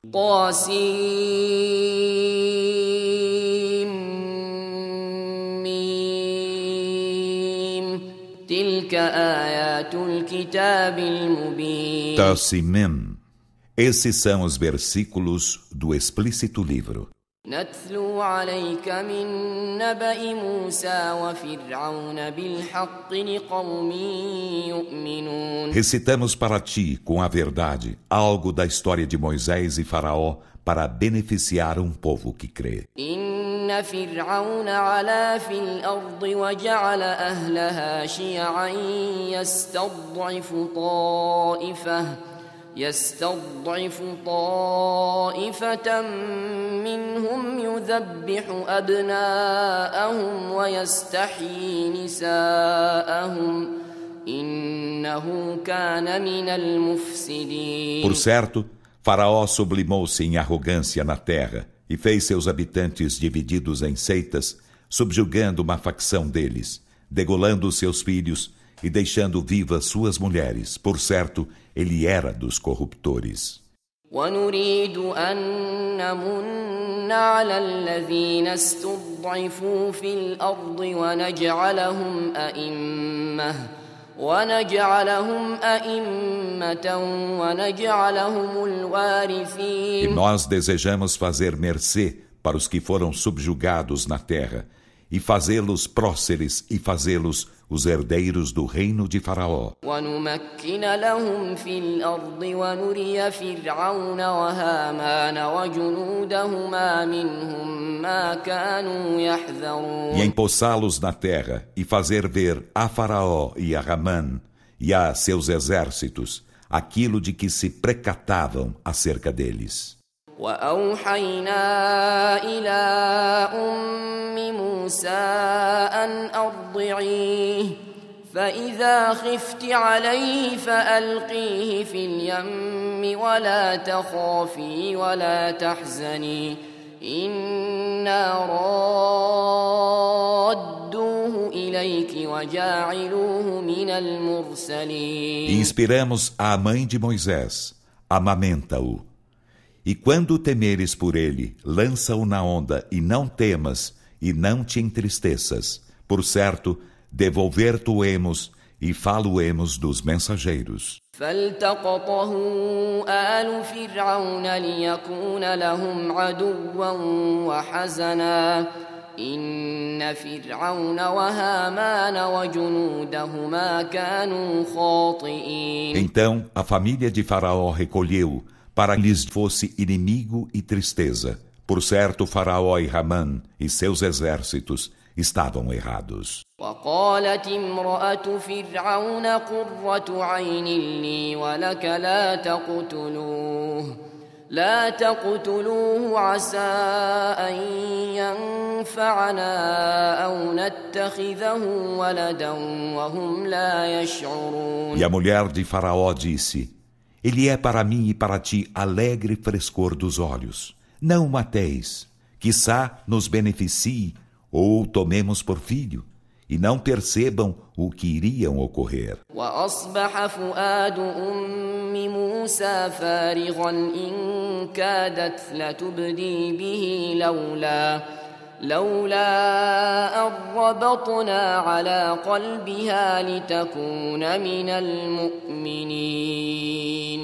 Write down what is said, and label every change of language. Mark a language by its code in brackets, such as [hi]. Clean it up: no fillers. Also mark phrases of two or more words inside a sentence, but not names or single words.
[ar] Tassimim. [pt] Esses são os versículos do explícito livro. [ar] نتلو عليك من نبأ موسى وفرعون بالحق لقوم يؤمنون. [pt] Recitamos para ti, com a verdade, algo da história de Moisés e Faraó para beneficiar um povo que crê. [ar] إن فرعون علا في الأرض وجعل أهلها شيعا يستضعف طائفة منهم يذبح أبناءهم ويستحيي نساءهم إنه كان من المفسدين. [pt] Por certo, Faraó sublimou-se em arrogância na terra e fez seus habitantes divididos em seitas, subjugando uma facção deles, degolando seus filhos e deixando vivas suas mulheres. Por certo, ele era dos corruptores. [ar] ونريد أن نمن على الذين استضعفوا في الأرض ونجعلهم أئمة ونجعلهم الوارثين. [pt] E nós desejamos fazer mercê para os que foram subjugados na terra, e fazê-los próceres e fazê-los os herdeiros do reino de Faraó. [ar] ونمكن لهم في الأرض ونري فرعون وهامان وجنودهما منهم ما كانوا يحذرون. [pt] E empossá-los na terra e fazer ver a Faraó e a Ramã e a seus exércitos aquilo de que se precatavam acerca deles. [ar] وأوحينا إلى أم موسى أن أرضعيه فإذا خفت عليه فألقيه في اليم ولا تخافي ولا تحزني إنا رادوه إليك وجاعلوه من المرسلين. [pt] E inspiramos a mãe de Moisés, amamenta-o. E quando temeres por ele, lança-o na onda, e não temas, e não te entristeças. Por certo, devolver-te-emos, e falo-emos dos mensageiros. [ar] فالتقطه آل فرعون ليكون لهم عدوا وحزنا إن فرعون وهامان وجنودهما كانوا خاطئين. [pt] Então a família de Faraó recolheu para que lhes fosse inimigo e tristeza. Por certo, Faraó e Ramã e seus exércitos estavam errados. [ar] وقالت امرأة فرعون قرة عين لي ولك لا تقتلوه عسى أن ينفعنا أو نتخذه ولدا وهم لا يشعرون. [pt] E a mulher de Faraó disse: Ele é para mim e para ti alegre frescor dos olhos. Não o mateis, quiçá nos beneficie ou tomemos por filho, e não percebam o que iriam ocorrer. [ar] وأصبح فؤاد أم موسى فارغا إن كادت لتبدي به لولا أن ربطنا على قلبها لتكون من المؤمنين.